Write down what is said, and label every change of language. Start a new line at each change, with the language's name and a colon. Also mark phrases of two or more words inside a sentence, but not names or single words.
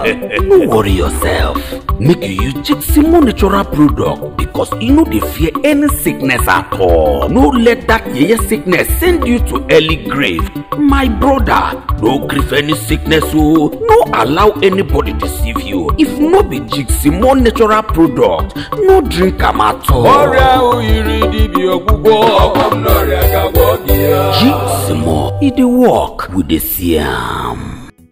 Nigerian Pidgin: No worry yourself, make you use Jiximo natural product because e no dey fear any sickness at all. No let that yeye sickness send you to early grave. My brother, no grief any sickness o. No allow anybody deceive you. If no be Jiximo natural product, no drink am at all.
Igbo: ọrịa ahụ yiri dibịa ọgwụgwọ
Nigerian Pidgin: Jiximo, e dey work, we dey see am.